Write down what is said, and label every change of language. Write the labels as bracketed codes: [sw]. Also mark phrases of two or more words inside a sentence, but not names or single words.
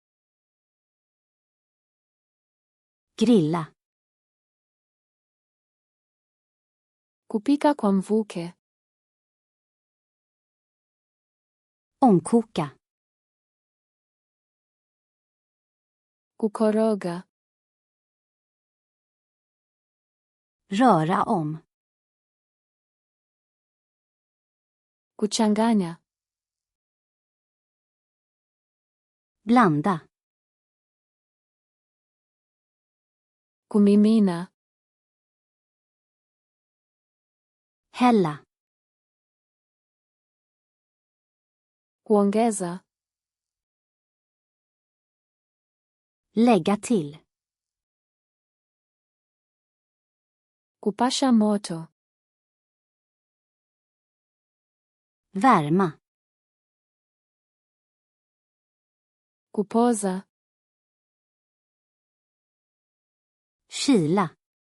[sv] Grilla. [sw] Kupika kwa mvuke. [sv] Ångkoka. [sw] Kukoroga. [sv] Röra om. [sw] Kuchanganya. [sv] Blanda. [sw] Kumimina. [sv] Hälla. [sw] Kuongeza. [sv] Lägga till. [sw] Kupasha moto. [sv] Värma. [sw] Kupoza. [sv] Kyla.